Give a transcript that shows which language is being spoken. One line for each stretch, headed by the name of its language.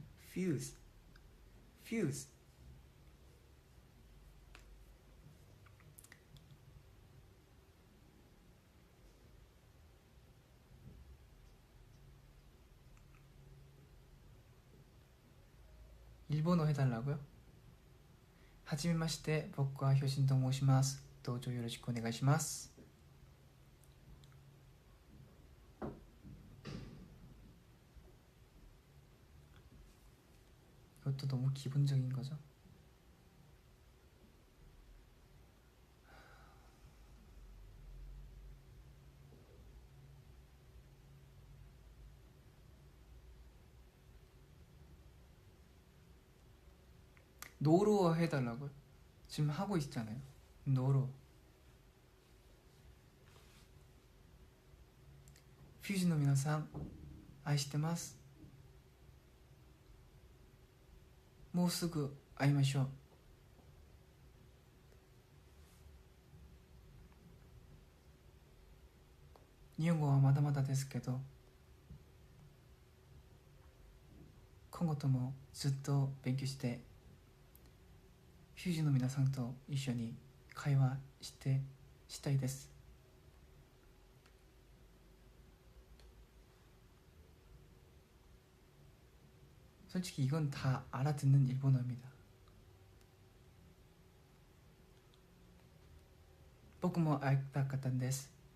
Korean: fuse fuse 일본어 해달라고요?
Japanese: 하지메 마시테僕は 효신と申します どうぞよろしくお願いします
Korean: 이것도 너무 기본적인 거죠? 노루어 해달라고요? 지금 하고 있잖아요. 노루.
Japanese: 퓨즈노 미나상 아이시테마스. もうすぐ会いましょう。日本語はまだまだですけど、今後ともずっと勉強してフュージの皆さんと一緒に会話したいです。
Korean: 솔직히 이건 다 알아듣는 일본어입니다.
Japanese: 僕も会いたかったんです。